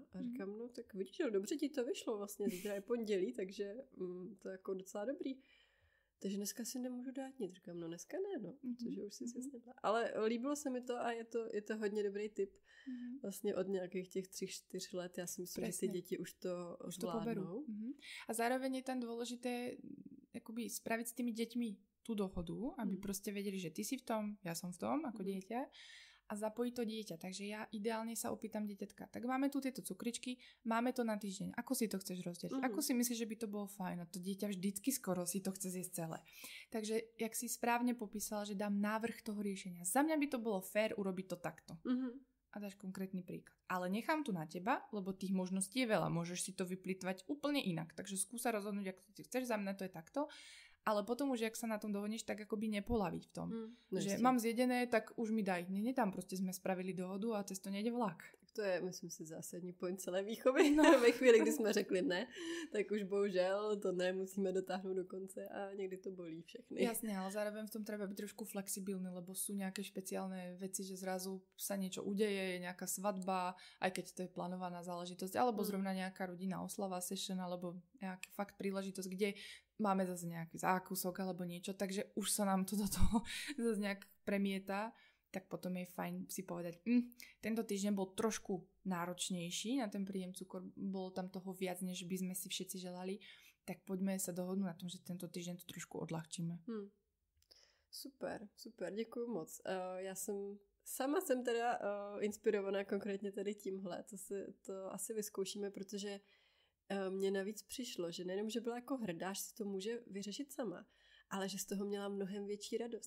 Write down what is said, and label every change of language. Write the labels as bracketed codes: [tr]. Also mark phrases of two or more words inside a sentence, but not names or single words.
[cs] A říkám, no tak vidíš, dobře ti to vyšlo vlastně, zítra je pondělí, takže to je jako docela dobrý. takže dneska si nemůžu dát nic. Říkám, no dneska ne, no, protože už si snědla. Ale líbilo se mi to a je to hodně dobrý tip. Vlastně od nějakých těch 3-4 let, já si myslím, že ty děti už to zvládnou. [sk] A zároveň je tam dôležité akoby spraviť s tými deťmi tú dohodu, aby proste vedeli, že ty si v tom, ja som v tom ako dieťa a zapojiť to dieťa. Takže ja ideálne sa opýtam dieťatka, tak máme tu tieto cukričky, máme to na týždeň, ako si to chceš rozdeliť? Ako si myslíš, že by to bolo fajn? A to dieťa vždycky skoro si to chce zjesť celé. Takže, jak si správne popísala, že dám návrh toho riešenia. Za mňa by to bolo fér urobiť to takto. A dáš konkrétny príklad. Ale nechám tu na teba, lebo tých možností je veľa. Môžeš si to vyplýtvať úplne inak. Takže skúsa rozhodnúť, ako ty chceš, za mňa to je takto. Ale potom už, jak sa na tom dohodneš, tak akoby nepolaviť v tom. Že mám zjedené, tak už mi daj. Nie tam proste sme spravili dohodu a cez to nejde vlak. [cs] To je, myslím si, zásadní point celé výchovy. No. Ve chvíli, kdy jsme řekli ne, tak už bohužel to ne musíme dotáhnout do konce a někdy to bolí všechny. [sk] Jasne, ale zároveň v tom treba byť trošku flexibilný, lebo sú nejaké špeciálne veci, že zrazu sa niečo udeje, je nejaká svadba, aj keď to je plánovaná záležitosť, alebo zrovna nejaká rodinná oslava, session, alebo nejaký fakt príležitosť, kde máme zase nejaký zákusok alebo niečo, takže už sa nám to do toho zase nejak premieta. Tak potom je fajn si povedať, tento týždeň bol trošku náročnejší na ten príjem cukor, bolo tam toho viac, než by sme si všetci želali, tak poďme sa dohodnúť na tom, že tento týždeň to trošku odľahčíme. [cs] Super, děkuju moc. Já sama jsem teda inspirovaná konkrétně tady tímhle, to asi vyzkoušíme, protože mně navíc přišlo, že nejenom, že byla jako hrdá, že si to může vyřešit sama, ale že z toho měla mnohem větší radost.